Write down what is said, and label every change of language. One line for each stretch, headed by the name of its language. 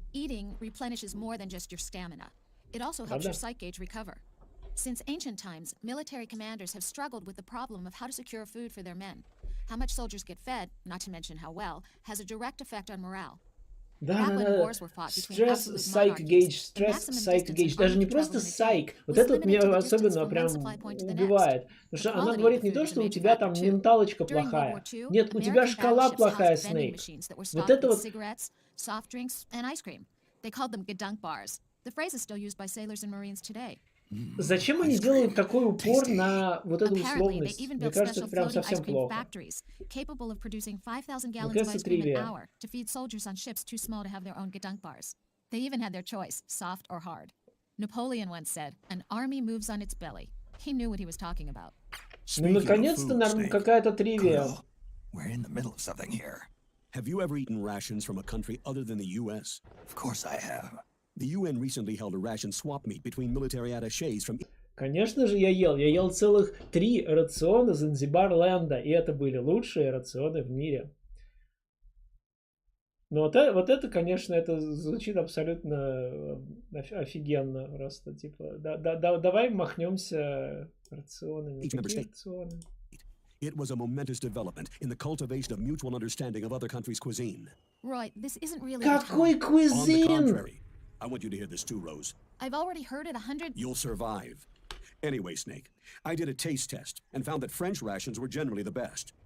English: Eating replenishes more than just your stamina. It also helps your psych gauge recover. Since ancient times, military commanders have struggled with the problem of how to secure food for their men. How much soldiers get fed, not to mention how well, has a direct effect on morale.
Russian: Да. Стресс, psych gauge, стресс, psych gauge. Даже не просто psych. Вот это вот меня особенно прям убивает. Потому что она говорит не то, что у тебя там менталочка плохая. Нет, у тебя шкала плохая, Снейк. Вот это вот...
English: Soft drinks and ice cream. They called them gedunk bars. The phrase is still used by sailors and Marines today.
Russian: Зачем они делают такой упор на вот эту условность? Мне кажется, это прям совсем плохо.
English: Capable of producing 5,000 gallons of ice cream an hour to feed soldiers on ships too small to have their own gedunk bars. They even had their choice, soft or hard. Napoleon once said, "An army moves on its belly." He knew what he was talking about.
Russian: Ну, наконец-то какая-то тривия.
English: We're in the middle of something here. Have you ever eaten rations from a country other than the U.S.? Of course I have. The UN recently held a ration swap meet between military attachés from...
Russian: Конечно же, я ел целых 3 рациона Занзибар-ленда, и это были лучшие рационы в мире. Но вот это, конечно, это звучит абсолютно офигенно просто, типа, давай махнемся рационами. Какие рационы?
English: It was a momentous development in the cultivation of mutual understanding of other countries' cuisine. Roy, this isn't really
Russian: Какой
English: On the cuisine? contrary, I want you to hear this too, Rose. I've already heard it 100... You'll survive. Anyway, Snake, I did a taste test and found that French rations were generally the best.